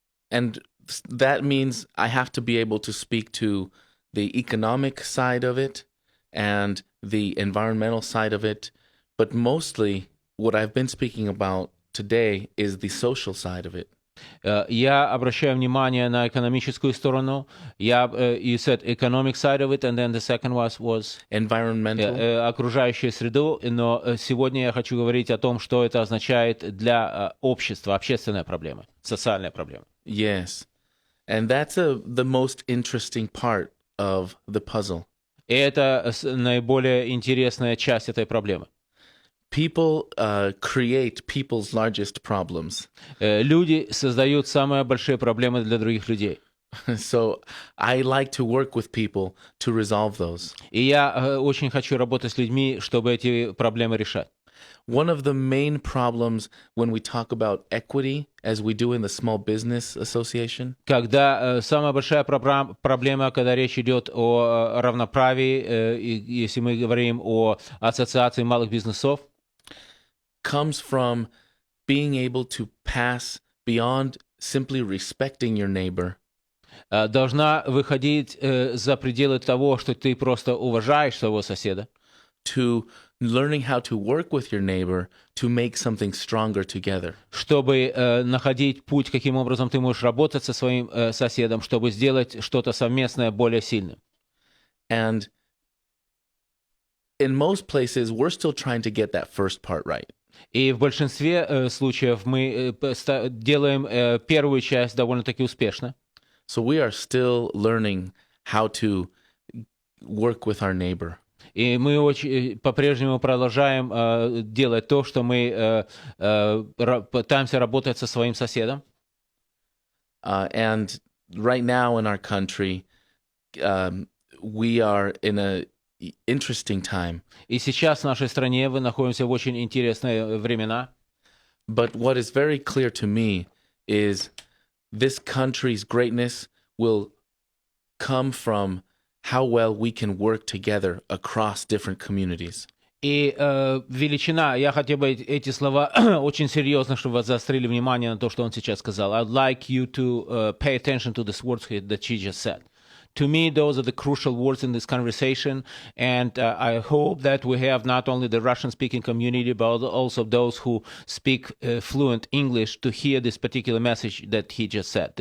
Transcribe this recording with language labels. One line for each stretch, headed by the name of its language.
English: And that means I have to be able to speak to the economic side of it and the environmental side of it, but mostly what I've been speaking about today is the social side of it.
Russian: Я обращаю внимание на экономическую сторону.
English: You said economic side of it, and then the second was Environmental.
Russian: окружающую среду. Но сегодня я хочу говорить о том, что это означает для общества, общественная проблема, социальная проблема.
English: Yes. And that's the most interesting part of the puzzle.
Russian: И это наиболее интересная часть этой проблемы.
English: People create people's largest problems.
Russian: Люди создают самые большие проблемы для других людей.
English: So I like to work with people to resolve those.
Russian: И я очень хочу работать с людьми, чтобы эти проблемы решать.
English: One of the main problems when we talk about equity, as we do in the Small Business Association,
Russian: Когда самая большая проблема, когда речь идет о равноправии, если мы говорим о ассоциации малых бизнесов,
English: comes from being able to pass beyond simply respecting your neighbor
Russian: должна выходить за пределы того, что ты просто уважаешь своего соседа,
English: to learning how to work with your neighbor to make something stronger together.
Russian: чтобы находить путь, каким образом ты можешь работать со своим соседом, чтобы сделать что-то совместное более сильным.
English: And in most places, we're still trying to get that first part right.
Russian: И в большинстве случаев мы делаем первую часть довольно-таки успешно.
English: So we are still learning how to work with our neighbor.
Russian: И мы по-прежнему продолжаем делать то, что мы пытаемся работать со своим соседом.
English: And right now in our country, we are in a interesting time.
Russian: И сейчас в нашей стране мы находимся в очень интересные времена.
English: But what is very clear to me is this country's greatness will come from how well we can work together across different communities.
Russian: И величина, я хотел бы эти слова очень серьезно, чтобы вы заострили внимание на то, что он сейчас сказал.
English: I'd like you to pay attention to these words that she just said. To me, those are the crucial words in this conversation, and I hope that we have not only the Russian-speaking community, but also those who speak fluent English to hear this particular message that he just said.